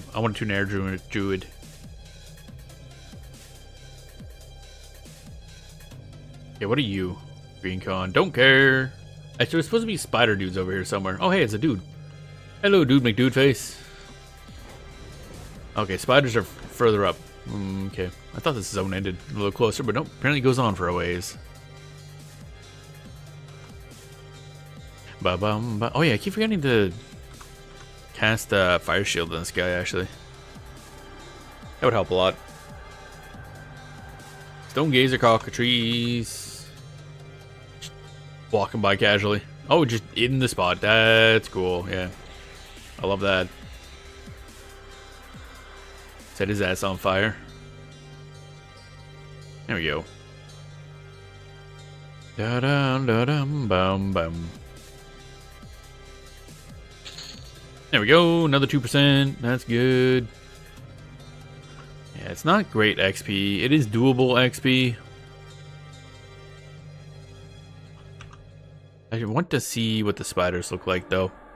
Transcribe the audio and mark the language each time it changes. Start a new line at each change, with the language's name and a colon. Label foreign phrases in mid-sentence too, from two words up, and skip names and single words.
English: I want to Nair Druid. Yeah, what are you? Green Con. Don't care. Actually, there's supposed to be spider dudes over here somewhere. Oh, hey, it's a dude. Hello, dude McDude face. Okay, spiders are further up. Okay. I thought this zone ended a little closer, but nope. Apparently it goes on for a ways. Ba-bum-ba. Oh, yeah, I keep forgetting to cast Fire Shield on this guy, actually. That would help a lot. Stone Gazer Cockatrice. Walking by casually. Oh, just in the spot. That's cool, yeah. I love that. Set his ass on fire. There we go. Da-dum, da-dum, bum, bum. There we go. Another 2%. That's good. Yeah, it's not great XP. It is doable XP. I want to see what the spiders look like, though.